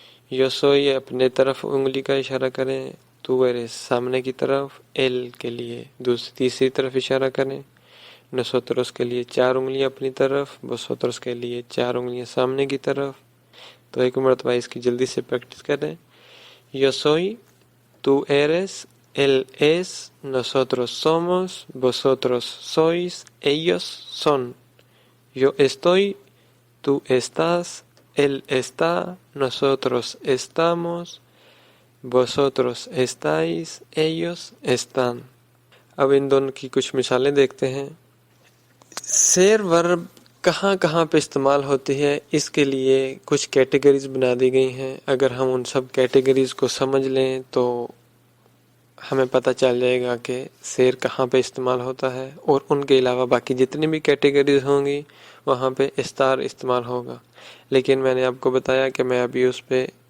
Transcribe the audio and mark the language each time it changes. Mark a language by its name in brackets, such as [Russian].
[Urdu] You سوئی اپنے طرف انگلی کا اشارہ کریں، تو ایرے سامنے کی طرف، ایل کے لیے تیسری طرف اشارہ کریں، نوسوتروس کے لیے 4 انگلیاں اپنی طرف، بوسوتروس کے لیے 4 انگلیاں سامنے کی طرف۔ تو ایک مرتبہ اس کی جلدی سے پریکٹس کریں۔ [Spanish] Yo soy, tú eres, él es, nosotros somos, vosotros sois, ellos son. Yo estoy, tú estás, él está, nosotros estamos, vosotros estáis, ellos están. [Urdu] اب ان دونوں کی کچھ مثالیں دیکھتے ہیں۔ سیر ورب کہاں پہ استعمال ہوتی ہے، اس کے لیے کچھ کیٹیگریز بنا دی گئی ہیں۔ اگر ہم ان سب کیٹیگریز کو سمجھ لیں تو ہمیں پتہ چل جائے گا کہ سیر کہاں پہ استعمال ہوتا ہے، اور ان کے علاوہ باقی جتنی بھی کیٹیگریز ہوں گی وہاں پہ استار استعمال ہوگا۔ لیکن میں نے آپ کو بتایا کہ میں ابھی اس پہ